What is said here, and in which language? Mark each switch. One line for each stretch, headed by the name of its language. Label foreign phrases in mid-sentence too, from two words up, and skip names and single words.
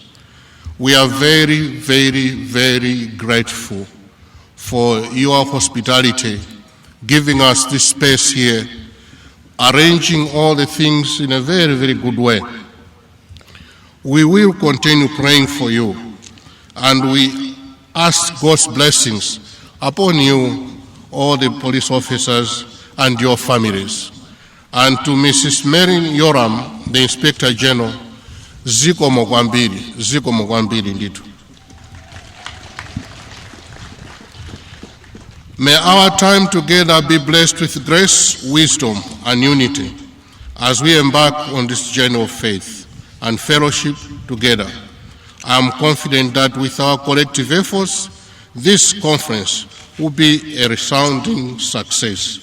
English: We are very, very, very grateful for your hospitality, giving us this space here, arranging all the things in a very, very good way. We will continue praying for you, and we ask God's blessings upon you, all the police officers, and your families. And to Mrs. Mary Yoram, the Inspector General,
Nyanja: ziko mogwambili nditu.
English: May our time together be blessed with grace, wisdom, and unity as we embark on this journey of faith and fellowship together. I am confident that with our collective efforts, this conference will be a resounding success.